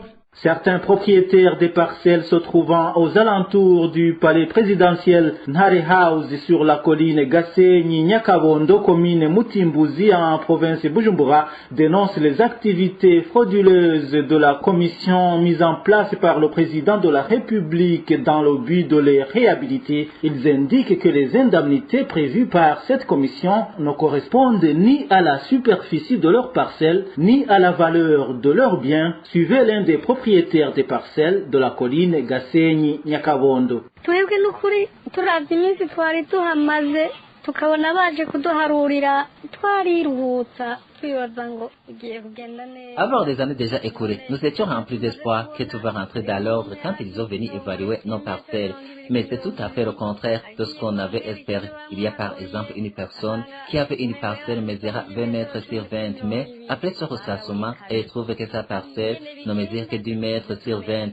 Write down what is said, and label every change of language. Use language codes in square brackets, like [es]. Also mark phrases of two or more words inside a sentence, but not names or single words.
[fr] Certains propriétaires des parcelles se trouvant aux alentours du palais présidentiel Nhare House sur la colline Gasenyi Nyakabondo, commune Mutimbuzi en province Bujumbura, dénoncent les activités frauduleuses de la commission mise en place par le président de la République dans le but de les réhabiliter. Ils indiquent que les indemnités prévues par cette commission ne correspondent ni à la superficie de leurs parcelles, ni à la valeur de leurs biens. Suivez l'un des propriétaires des parcelles de la colline Gasenyi Nyakabondo. [rn] tukabona baje kuduharurira twariruhutsa twibaza ngo ugiye kugenda neza. [fr] Avant des années déjà écoulées, nous étions remplis d'espoir que tout va rentrer dans l'ordre quand ils ont venu évaluer nos parcelles. Mais c'est tout à fait le contraire de ce qu'on avait espéré. Il y a par exemple une personne qui avait une parcelle mesurant 20 mètres sur 20, mais après ce recensement, elle trouve que sa parcelle ne mesure que 10 mètres sur 20.